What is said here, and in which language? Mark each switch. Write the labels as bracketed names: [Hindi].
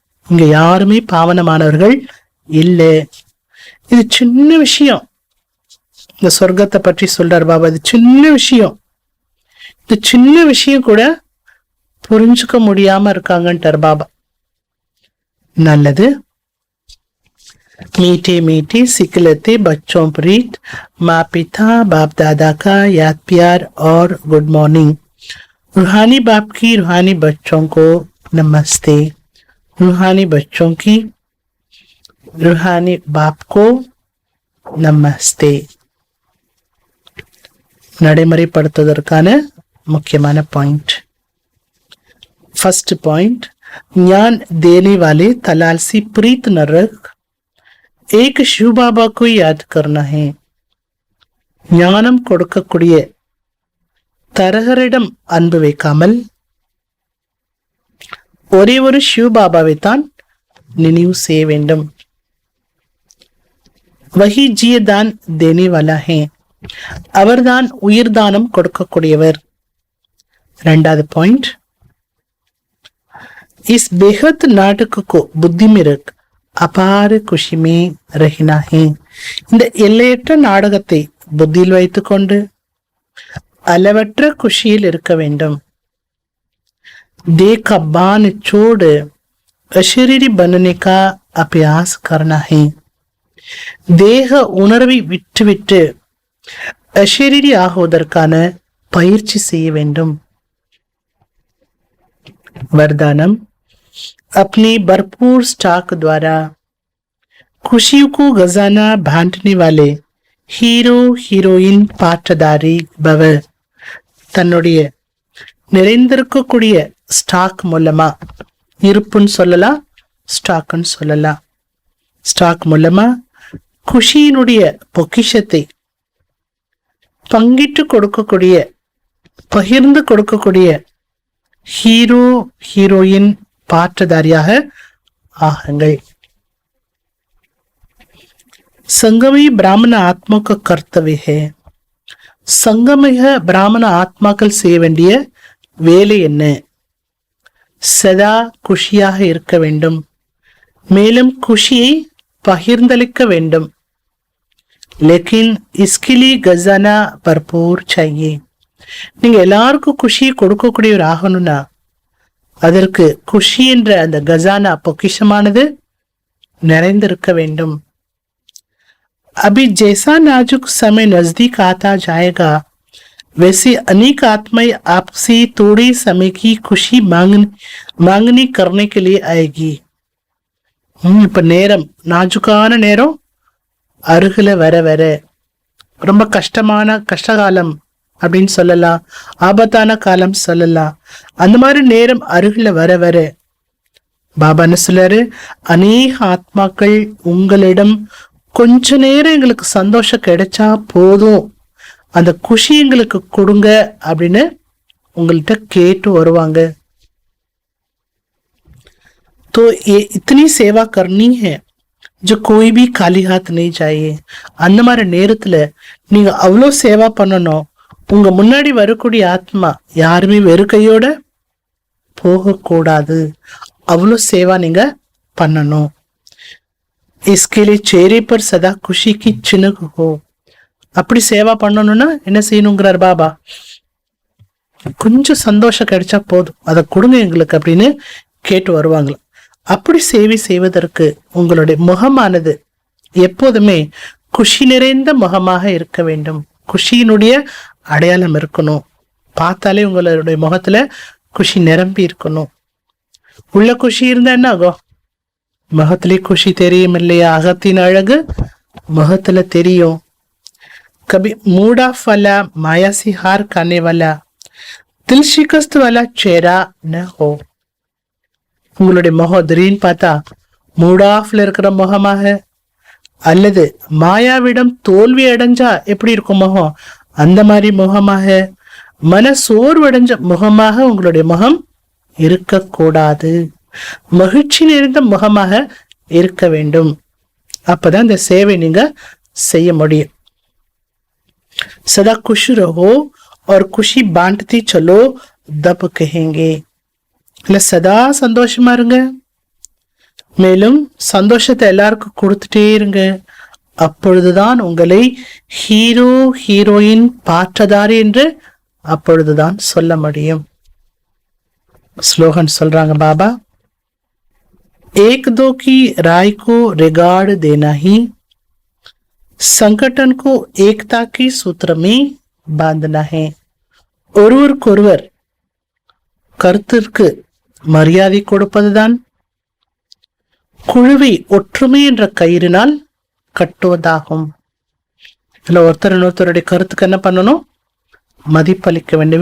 [Tamil] இங்க யாருமே பாவனமானவர்கள் இல்லை. இது சின்ன விஷயம். இந்த சொர்க்கத்தை பற்றி சொல்றார் பாபா, இது சின்ன விஷயம். இந்த சின்ன விஷயம் கூட புரிஞ்சுக்க முடியாம இருக்காங்கன்றார் பாபா. நல்லது. [Hindi] मीठे मीठे सिकलते बच्चों प्रीत, माँ पिता बाप दादा का याद प्यार और गुड मॉर्निंग. रूहानी बाप की रूहानी बच्चों को नमस्ते. रूहानी बच्चों की रूहानी बाप को नमस्ते. [Tamil] நடைமுறைப்படுத்துவதற்கான முக்கியமான பாயிண்ட். [Hindi] फर्स्ट पॉइंट, ज्ञान देने वाले तलालसी प्रीत न रख. एक शिव बाबा को याद करना है. [Tamil] ஞானம் கொடுக்கக்கூடிய தரகரிடம் அன்பு வைக்காமல் ஒரே ஒரு சிவ் பாபாவை தான் நினைவு செய்ய வேண்டும். [Hindi] வஹி ஜியதான் தேனே வாலா ஹே, [Tamil] அவர்தான் உயிர் தானம் கொடுக்கக்கூடியவர். இரண்டாவது பாயிண்ட், [Hindi] इस बेहद नाटक को बुद्धि में रख அபார குஷி மே ரஹினா ஹே, [Tamil] இந்த எல்லையற்ற நாடகத்தை புத்தியில் வைத்துக்கொண்டு அளவற்ற குஷியில் இருக்க வேண்டும். [Hindi] देह का बान छोड़ अशरीरी बनने का अभ्यास करना है. [Tamil] தேக உணர்வை விட்டுவிட்டு அஷரீரி ஆகுவதற்கான பயிற்சி செய்ய வேண்டும். [Hindi] वरदानम, अपनी भरपूर स्टॉक द्वारा खुशियों को खजाना बांटने वाले ஹீரோ ஹீரோயின் பாற்றதாரி பவ. [Tamil] தன்னுடைய நிறைந்திருக்கக்கூடிய ஸ்டாக் மூலமா, இருப்புன்னு சொல்லலாம், ஸ்டாக்னு சொல்லலாம், ஸ்டாக் மூலமா குஷியினுடைய பொக்கிஷத்தை பங்கிட்டு கொடுக்கக்கூடிய, பகிர்ந்து கொடுக்கக்கூடிய ஹீரோ ஹீரோயின் பாற்றதாரியாக ஆகுங்கள். [Hindi] संगमी ब्राह्मण आत्मा का कर्तव्य है. [Tamil] संगमिக பிராமண ஆத்மாக்கள் செய்ய வேண்டிய வேலை என்ன? சதா குஷியாக இருக்க வேண்டும், மேலும் குஷியை பகிர்ந்தளிக்க வேண்டும். [Hindi] லேக்கின் इसके लिए खजाना भरपूर चाहिए. [Tamil] நீங்க எல்லாருக்கும் குஷியை கொடுக்கக்கூடிய ஒரு ஆகணும்னா அதற்கு குஷி என்ற அந்த கஜானா பொக்கிஷமானது நிறைந்திருக்க வேண்டும். [Hindi] अभी जैसा नाजुक समय नजदीक आता जाएगा वैसे अनेक आत्माएं आपसे थोड़े समय की खुशी मांगनी करने के लिए आएगी. [Tamil] இப்ப நேரம், நாஜுக்கான நேரம் அருகில வர வர, ரொம்ப கஷ்டகாலம் அப்படின்னு சொல்லலாம், ஆபத்தான காலம் சொல்லலாம், அந்த மாதிரி நேரம் அருகில வர வர பாபா என்ன சொல்றாரு, அநேக ஆத்மாக்கள் உங்களிடம் கொஞ்ச நேரம் எங்களுக்கு சந்தோஷம் கிடைச்சா போதும், அந்த குஷி எங்களுக்கு கொடுங்க அப்படின்னு உங்கள்கிட்ட கேட்டு வருவாங்க. [Hindi] तो ये इतनी सेवा करनी है जो कोई भी खाली हाथ नहीं चाहिए. [Tamil] அந்த மாதிரி நேரத்துல நீங்க அவ்வளோ சேவா பண்ணணும், உங்க முன்னாடி வரக்கூடிய ஆத்மா யாருமே வெறும் கையோட போகக்கூடாது, அவ்வளோ சேவா நீங்க பண்ணணும். [Hindi] इसके लिए चेहरे पर सदा खुशी की चिन्ह हो. [Tamil] அப்படி சேவா பண்ணணும்னா என்ன செய்யணுங்கிறார் பாபா, கொஞ்சம் சந்தோஷம் கிடைச்சா போதும், அதை கொடுங்க எங்களுக்கு அப்படின்னு கேட்டு வருவாங்களா. அப்படி சேவை செய்வதற்கு உங்களுடைய முகமானது எப்போதுமே குஷி நிறைந்த முகமாக இருக்க வேண்டும். குஷியினுடைய அடையாளம் இருக்கணும், பார்த்தாலே உங்களுடைய முகத்துல குஷி நிரம்பி இருக்கணும். உள்ள குஷி இருந்தா என்ன ஆகும், முகத்திலே குஷி தெரியும் இல்லையா, அகத்தின் அழகு முகத்துல தெரியும். कभी मूड ऑफ वाला, माया से हार खाने वाला, दिल शिकस्त वाला चेहरा न हो. உங்களுடைய முகம் திடீர்னு பார்த்தா மூட் ஆஃப்ல இருக்கிற முகமாக, அல்லது மாயாவிடம் தோல்வி அடைஞ்சா எப்படி இருக்கும் முகம், அந்த மாதிரி முகமாக, மன சோர்வடைஞ்ச முகமாக உங்களுடைய முகம் இருக்கக்கூடாது. மகிழ்ச்சி நிறைந்த முகமாக இருக்க வேண்டும். அப்பதான் இந்த சேவை நீங்க செய்ய முடியும். [Hindi] सदा खुश रहो और खुशी बांटते चलो तब कहेंगे. [Tamil] இல்ல சதா சந்தோஷமா இருங்க, மேலும் சந்தோஷத்தை எல்லாருக்கும் கொடுத்துட்டே இருங்க, அப்பொழுதுதான் உங்களை ஹீரோ ஹீரோயின் பாற்றதாரி என்று அப்பொழுதுதான் சொல்ல முடியும். ஸ்லோகன் சொல்றாங்க பாபா, [Hindi] एक दो की राय को रिगार्ड देना ही संगठन को एकता की सूत्र में बांधना है. [Tamil] ஒருவருக்கொருவர் கருத்திற்கு மரியாதை கொடுப்பதுதான் குழுவை ஒற்றுமை என்ற கயிறினால் கட்டுவதாகும். இதுல ஒருத்தர் இன்னொருத்தருடைய கருத்துக்கு என்ன பண்ணணும், மதிப்பளிக்க வேண்டும்.